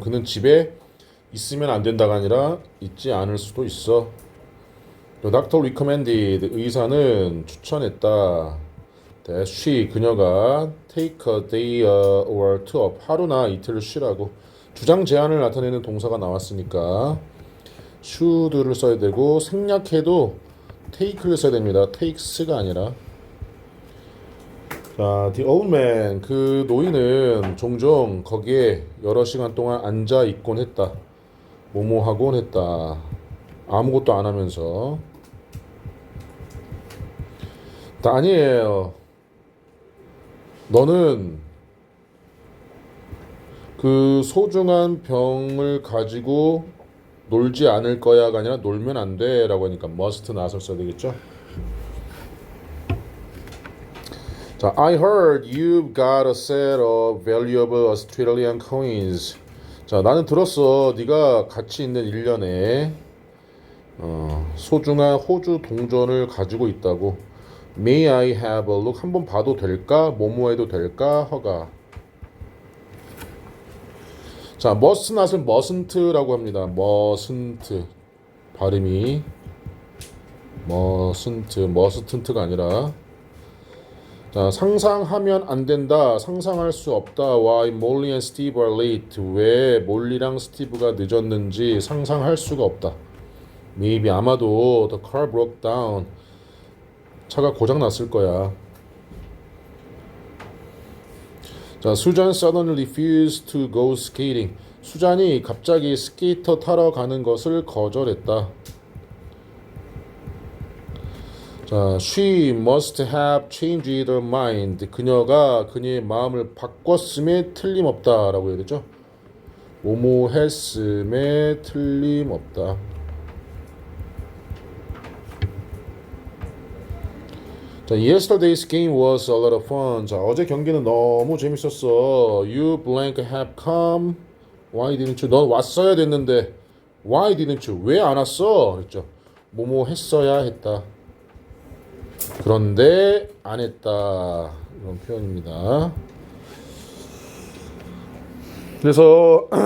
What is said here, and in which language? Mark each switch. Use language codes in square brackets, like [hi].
[ko] 그는 집에 있으면 안 된다가 아니라 있지 않을 수도 있어. [en] The doctor recommended. [ko] 의사는 추천했다. [en] That she, [ko] 그녀가 [en] take a day or two off. [ko] 하루나 이틀을 쉬라고. 주장 제한을 나타내는 동사가 나왔으니까 should를 써야 되고, 생략해도 take를 써야 됩니다. takes가 아니라. 자, [en] the old man, [ko] 그 노인은 종종 거기에 여러 시간 동안 앉아 있곤 했다. 뭐뭐 하곤 했다. 아무것도 안 하면서. 다니엘, 너는 그 소중한 병을 가지고 놀지 않을 거야가 아니라 놀면 안 돼 라고 하니까 must not을 써야 되겠죠. [en] 자, I heard you've got a set of valuable Australian coins. [ko] 자, 나는 들었어. 네가 가치 있는 1년에 소중한 호주 동전을 가지고 있다고. [en] May I have a look? [ko] 한번 봐도 될까? 뭐뭐 해도 될까? 허가. 자, must not은 mustn't라고 합니다. mustn't. 발음이 mustn't가 아니라. 자, 상상하면 안 된다. 상상할 수 없다. [en] Why Molly and Steve are late? [ko] 왜 몰리랑 스티브가 늦었는지 상상할 수가 없다. [en] Maybe [ko] 아마도 [en] the car broke down. [ko] 차가 고장 났을 거야. [en] 자, 수잔 suddenly refused to go skating. [ko] 수잔이 갑자기 스케이터 타러 가는 것을 거절했다. [en] 자, she must have changed her mind. [ko] 그녀가 그녀의 마음을 바꿨음에 틀림없다라고 해야 되죠. 뭐뭐 했음에 틀림없다. [en] 자, yesterday's game was a lot of fun. [ko] 자, 어제 경기는 너무 재밌었어. [en] You blank have come. Why didn't you? [ko] 넌 왔어야 됐는데. [en] Why didn't you? [ko] 왜 안 왔어? 그랬죠. 뭐뭐 했어야 했다. 그런데 안 했다. 이런 표현입니다. 그래서